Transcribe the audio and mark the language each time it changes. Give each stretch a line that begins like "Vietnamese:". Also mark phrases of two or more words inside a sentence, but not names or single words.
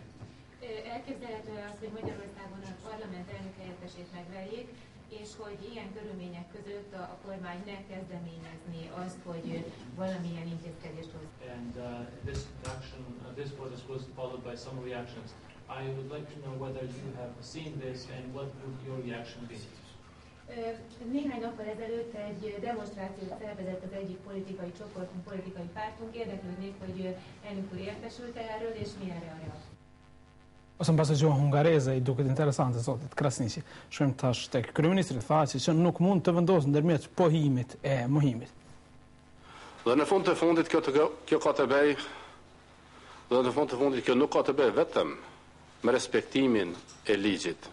Hungarian: Elképzelhető az, hogy Magyarországon a parlament elnök helyettesét megverjék, és hogy ilyen körülmények között a kormány ne kezdeményezni azt, hogy valamilyen intézkedést hoz.
English: And this protest was followed by some reactions. I would like to know whether you have seen this and what would your reaction be?
Hungarian: Néhány nappal ezelőtt egy demonstrációt szervezett az egyik politikai csoportunk, politikai pártunk. Érdeklődnék, hogy elnök úr értesült erről, és mi erre a reakció.
Albanian: Ose në base gjuhën hungareze i duket interesante zotit Krasniqi. Shkojmë tash tek kryeministri tha që nuk mund të vendosë ndërmjet pohimit e mohimit. Dhe në fund të fundit kjo ka të bëj, dhe në fund të fundit kjo nuk ka të bëj vetëm me respektimin e ligjit.